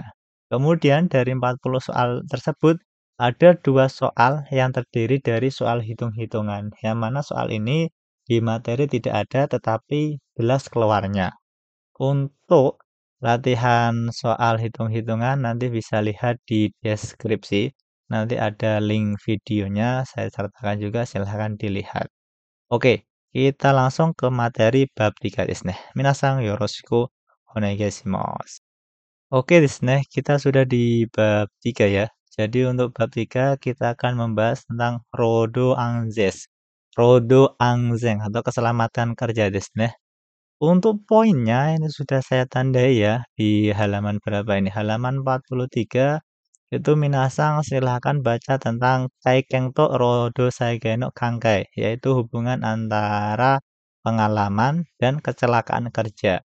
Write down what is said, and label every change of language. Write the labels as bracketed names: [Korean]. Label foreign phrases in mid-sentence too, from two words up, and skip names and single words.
[Indonesian] Kemudian dari 40 soal tersebut, ada 2 soal yang terdiri dari soal hitung-hitungan, yang mana soal ini di materi tidak ada tetapi jelas keluarnya. Untuk latihan soal hitung-hitungan nanti bisa lihat di deskripsi. Nanti ada link videonya, saya sertakan juga, silahkan dilihat. Oke, kita langsung ke materi bab 3 [Japanese] ですね. 皆さんよろしくお願いします. オーケーですね, [Indonesian] kita sudah di bab 3 ya. Jadi untuk bab 3 kita akan membahas tentang [Japanese] 労働安全. 労働安全 [Indonesian] atau keselamatan kerja [Japanese] ですね. [Indonesian] Untuk poinnya ini sudah saya tandai ya di halaman berapa ini? Halaman 43 itu minasang silahkan baca tentang [Japanese] 経験と労働災害の関係, [Indonesian] yaitu hubungan antara pengalaman dan kecelakaan kerja.